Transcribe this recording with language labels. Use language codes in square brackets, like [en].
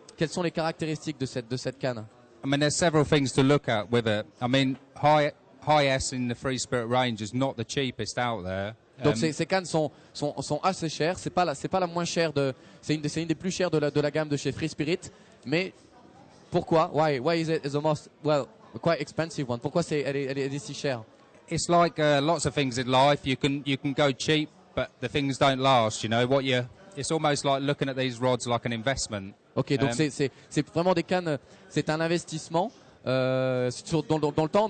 [fr] Quelles sont les caractéristiques de cette canne? [en] I mean, there's several things to look at with it. I mean, HIS in the Free Spirit range is not the cheapest out there. [fr] Donc ces cannes sont assez chères. C'est pas la moins chère c'est une des plus chères de la gamme de chez Free Spirit. Mais pourquoi? [en] Why is it the most quite expensive one? [fr] Pourquoi elle est si chère? [en] It's like lots of things in life. You can go cheap, but the things don't last. You know it's almost like looking at these rods like an investment. [fr] Ok, donc c'est vraiment des cannes. C'est un investissement dans le temps.